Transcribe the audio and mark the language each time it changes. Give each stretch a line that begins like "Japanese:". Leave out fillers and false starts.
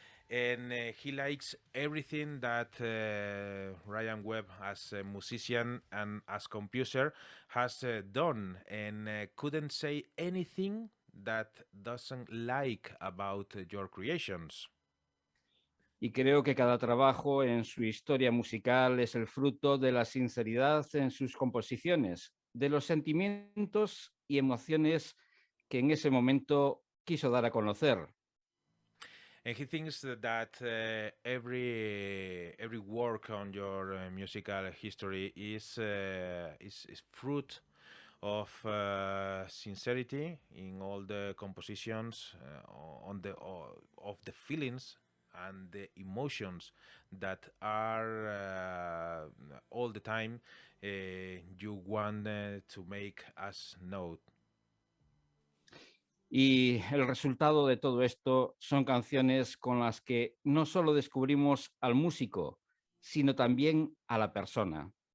English: And he likes everything that Ryan WEBB, as a musician and as composer, has done, and couldn't say anything that doesn't like about your creations.
Spanish: Y creo que cada trabajo en su historia musical es el fruto de la sinceridad en sus composiciones, de los sentimientos y emociones que en ese momento quiso dar a conocer.
English: And he thinks that every work on your musical history is fruit of sincerity in all the compositions, of the feelings and the emotions that are all the time you want to make us know.
Spanish: Y el resultado de todo esto son canciones con las que no solo descubrimos al músico, sino también a la persona.